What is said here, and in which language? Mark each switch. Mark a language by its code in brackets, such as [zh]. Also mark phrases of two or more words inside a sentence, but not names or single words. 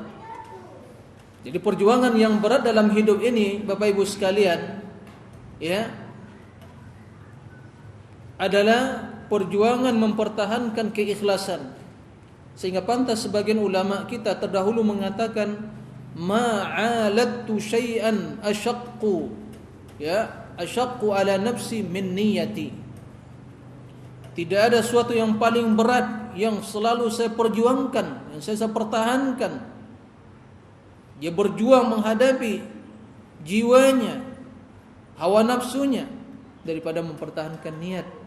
[id] Jadi perjuangan yang berat dalam hidup ini, Bapak Ibu sekalian, ya, adalah perjuangan mempertahankan keikhlasan. Sehingga pantas sebagian ulama kita terdahulu mengatakan, [ar] ما عالجت شيئا أشق، يا، أشق على نفسي من نيتي. [id] Tidak ada sesuatu yang paling berat yang selalu saya perjuangkan, yang saya pertahankan. Dia berjuang menghadapi jiwanya, hawa nafsunya, daripada mempertahankan niat.